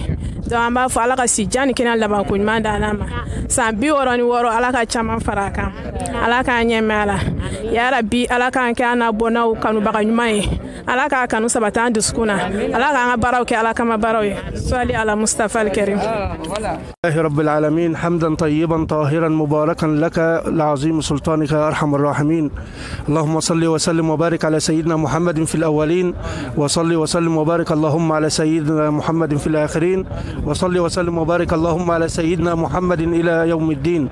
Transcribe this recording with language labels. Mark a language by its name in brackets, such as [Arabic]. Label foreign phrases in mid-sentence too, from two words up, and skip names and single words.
[Bambara] Donc an b'a fɔ Ala ka sijan ni kɛnɛ labanko ɲuman d'an ma. San 66 Ala ka caman fara a kan. Ala k'an ɲɛ mɛn a la. [Arabic] يا رب [Bambara] Ala k'an kɛ an n'a bɔnnaw kanubaga ɲuman ye. Ala k'a kanu sabati an dusukun na. Ala k'an ka baaraw kɛ Ala kama baaraw ye. [Arabic] صل على المصطفى الكريم. رب العالمين حمدا طيبا طاهرا مباركا لك لعظيم سلطانك يا أرحم الراحمين. اللهم صل وسلم وبارك على سيدنا محمد في الأولين وصل وسلم وبارك اللهم على سيدنا محمد في الآخرين وصل وسلم وبارك اللهم على سيدنا محمد إلى يوم الدين.